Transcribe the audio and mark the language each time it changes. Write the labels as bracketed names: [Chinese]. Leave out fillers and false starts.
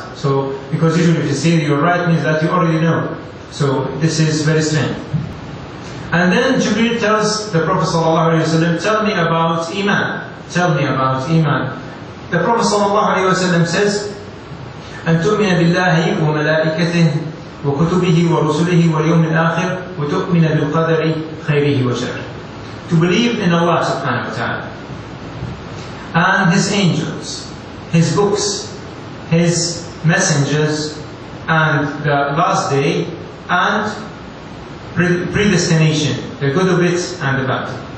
[English] So, because usually if you say you're right, means that you already know. So this is very strange. And then Jibril tells the Prophet sallallahu alayhi wasallam, tell me about iman. Tell me about iman. The Prophet sallallahu alayhi wasallam says, [Arabic] أن تؤمن بالله وملائكته وكتبه ورسله واليوم الآخر وتؤمن بالقدر خيره وشره. [English] To believe in Allah subhanahu wa ta'ala and His angels, His books, His messengers, and the last day, and predestination, the good of it and the bad.